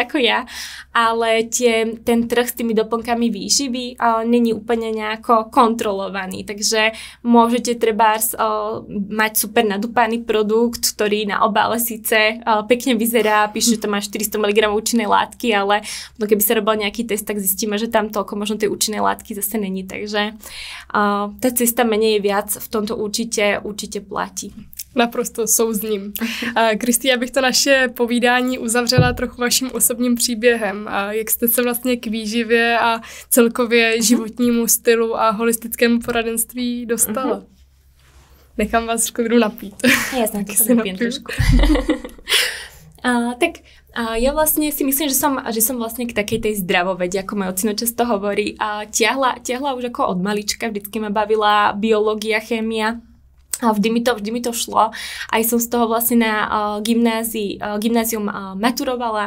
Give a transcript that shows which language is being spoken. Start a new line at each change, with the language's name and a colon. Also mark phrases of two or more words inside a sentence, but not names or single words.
Slovak: ako ja, ale ten trh s tými doplnkami výživy není úplne nejako kontrolovaný, takže môžete trebárs mať super nadúpaný produkt, ktorý na obále síce pekne vyzerá, píše, že to má 400 mg účinnej látky, ale keby sa robil nejaký test, tak zistíme, že tam toľko možno tej účinnej látky zase není, takže tá cesta menej je viac, v tomto určite platí.
Czech: Naprosto souzním. Kristý, já bych to naše povídání uzavřela trochu vaším osobním příběhem. Jak jste se vlastně k výživě a celkově životnímu stylu a holistickému poradenství dostala? Nechám vás v klidu napít.
Slovak: Jasne, to sa napím trošku. Ja vlastne si myslím, že som vlastne k takej tej zdravovede, ako môj ocino často hovorí, tiahla už ako od malička, vždycky ma bavila biológia, chémia. vždy mi to šlo. Aj som z toho vlastne na gymnázium maturovala.